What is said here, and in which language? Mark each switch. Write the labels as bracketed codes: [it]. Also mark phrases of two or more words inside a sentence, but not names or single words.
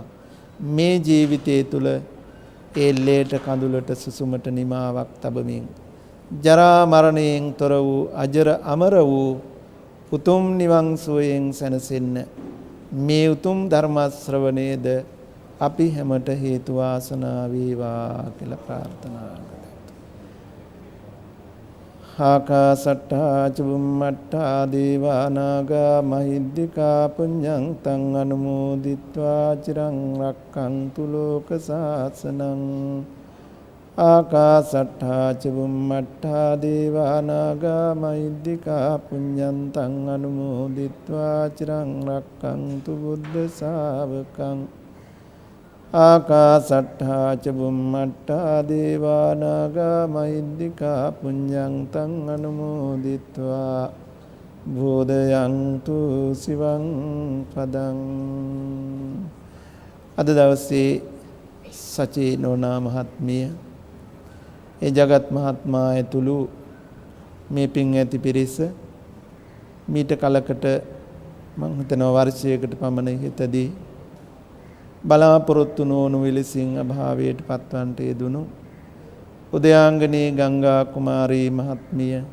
[si] මේ ජීවිතයේ තුල ඒ ලේට කඳුලට සුසුමට නිමාවක් තබමින් ජරා මරණයෙන් තොර වූ අජර අමර වූ උතුම් නිවන් සුවයෙන් සැනසෙන්න මේ උතුම් ධර්ම ශ්‍රවණයේද අපි හැමට හේතු වාසනා වේවා කියලා ප්‍රාර්ථනා කරමු. [pi] ආකාසට්ටා චුම්මට්ටා දේවා නාග මහිද්దికා පුඤ්ඤං තං අනුමෝදිත්වා චිරං රක්ඛන්තු ලෝක සාසනං. ආකාසට්ටා චුම්මට්ටා දේවා නාග මහිද්దికා පුඤ්ඤං තං අනුමෝදිත්වා චිරං රක්ඛන්තු බුද්ධ ශාවකං. ආකාසට්ටා චුම්මට්ටා දේවා නාග මහිද්దికා පුඤ්ඤං තං අනුමෝදිත්වා බෝධයන්තු සිවං පදං. [si] අද දවසේ සචේ නෝනා මහත්මිය ඒ ජගත් මහත්මයා ඇතුළු මේ පින් ඇති පිරිස මීට කලකට මම හිතනවා වර්ෂයකට පමණ හිතදී බලාපොරොත්තු නොවුණු විලසින් අභාවයට පත්වන්නට යෙදුණු උදයාංගනී ගංගා කුමාරී මහත්මිය